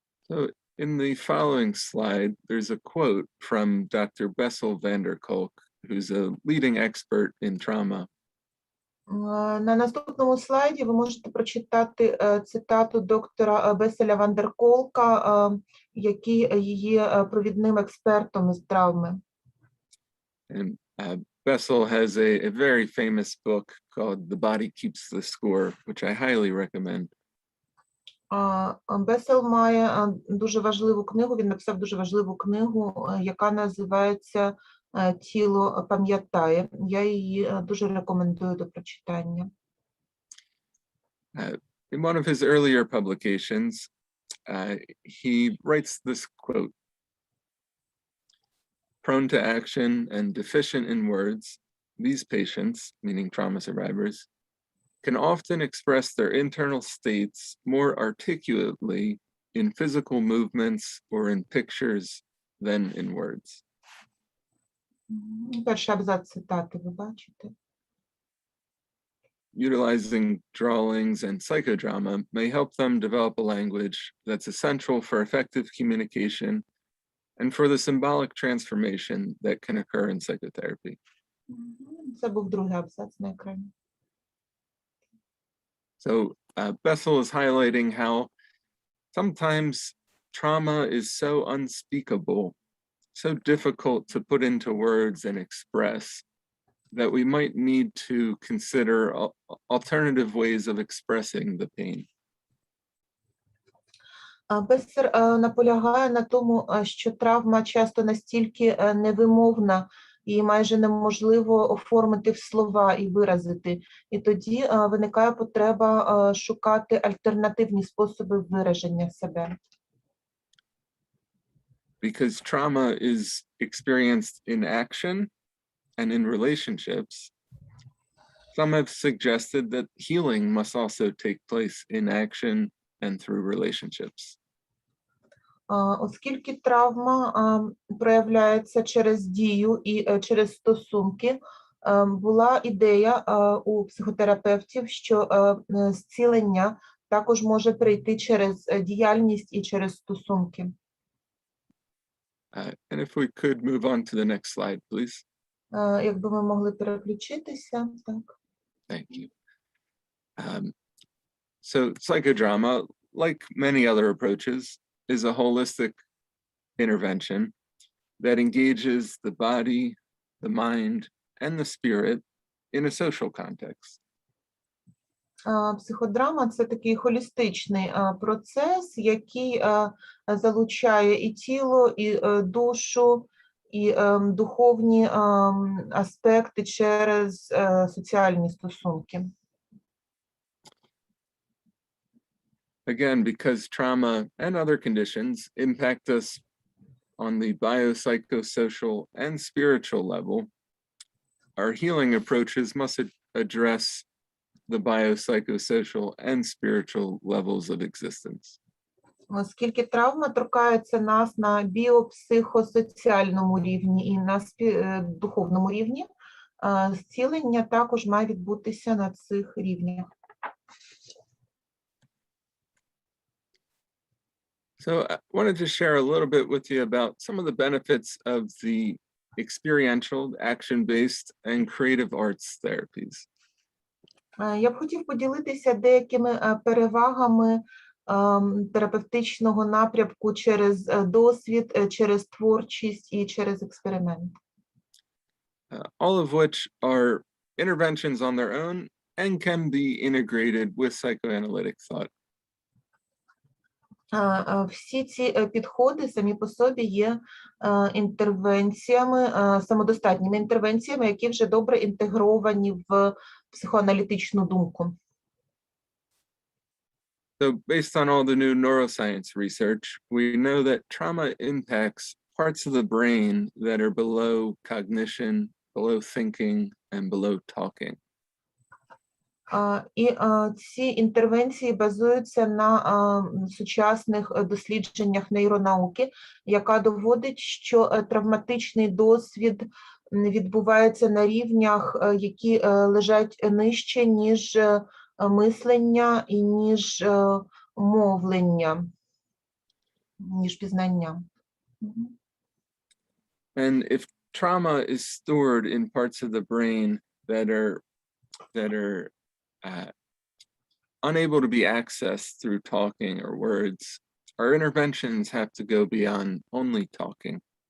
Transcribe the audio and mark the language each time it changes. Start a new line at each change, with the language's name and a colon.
English: So in the following slide, there's a quote from Dr. Bessel van der Kolk, who's a leading expert in trauma.
Ukrainian: На наступному слайді ви можете прочитати цитату доктора Беселя ван дер Колка, який є провідним експертом з травми.
English: And Bessel has a very famous book called The Body Keeps the Score, which I highly recommend.
Ukrainian: Бесел має дуже важливу книгу, він написав дуже важливу книгу, яка називається «Тіло пам'ятає». Я її дуже рекомендую до прочитання.
English: In one of his earlier publications, he writes this quote: "Prone to action and deficient in words, these patients, meaning trauma survivors, can often express their internal states more articulately in physical movements or in pictures than in words."
Ukrainian: Перший абзац цитати ви бачите.
English: Utilizing drawings and psychodrama may help them develop a language that's essential for effective communication and for the symbolic transformation that can occur in psychotherapy.
Ukrainian: Це був другий абзац на екрані.
English: So Bethel is highlighting how sometimes trauma is so unspeakable, so difficult to put into words and express, that we might need to consider alternative ways of expressing the pain.
Ukrainian: Бессер наполягає на тому, що травма часто настільки невимовна і майже неможливо оформити в слова і виразити. І тоді виникає потреба шукати альтернативні способи вираження себе.
English: Because trauma is experienced in action and in relationships, some have suggested that healing must also take place in action and through relationships.
Ukrainian: Оскільки травма проявляється через дію і через стосунки, була ідея у психотерапевтів, що зцілення також може прийти через діяльність і через стосунки.
English: And if we could move on to the next slide, please.
Ukrainian: Якби ми могли переключитися, так.
English: Thank you. So psychodrama, like many other approaches, is a holistic intervention that engages the body, the mind, and the spirit in a social context.
Ukrainian: Психодрама – це такий холістичний процес, який залучає і тіло, і душу, і духовні аспекти через соціальні стосунки.
English: Again, because trauma and other conditions impact us on the biopsychosocial and spiritual level, our healing approaches must address the biopsychosocial and spiritual levels of existence.
Ukrainian: Оскільки травма торкається нас на біопсихосоціальному рівні і на духовному рівні, зцілення також має відбутися на цих рівнях.
English: So I wanted to share a little bit with you about some of the benefits of the experiential, action-based, and creative arts therapies.
Ukrainian: Я б хотів поділитися деякими перевагами терапевтичного напрямку через досвід, через творчість і через експеримент.
English: All of which are interventions on their own and can be integrated with psychoanalytic thought.
Ukrainian: Всі ці підходи самі по собі є інтервенціями, самодостатніми інтервенціями, які вже добре інтегровані в психоаналітичну думку.
English: So based on all the new neuroscience research, we know that trauma impacts parts of the brain that are below cognition, below thinking, and below talking.
Ukrainian: І ці інтервенції базуються на сучасних дослідженнях нейронауки, яка доводить, що травматичний досвід відбувається на рівнях, які лежать нижче, ніж мислення і ніж мовлення, ніж пізнання.
English: And if trauma is stored in parts of the brain that are unable to be accessed through talking or words, our interventions have to go beyond only talking.